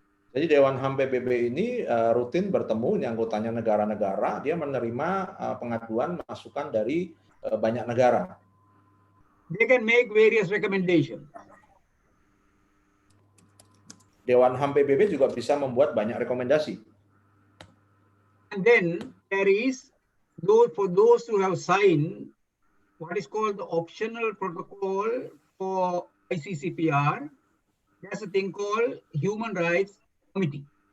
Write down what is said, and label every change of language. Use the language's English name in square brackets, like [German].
[Indonesian] Jadi Dewan HAM PBB ini rutin bertemu dengan anggotanya negara-negara, dia menerima pengaduan masukan dari banyak negara. [English] They can make various recommendations. [Indonesian] Dewan HAM PBB juga bisa membuat banyak rekomendasi. [English] And then there is for those who have signed what is called the optional protocol for ICCPR. There's a thing called Human Rights Committee.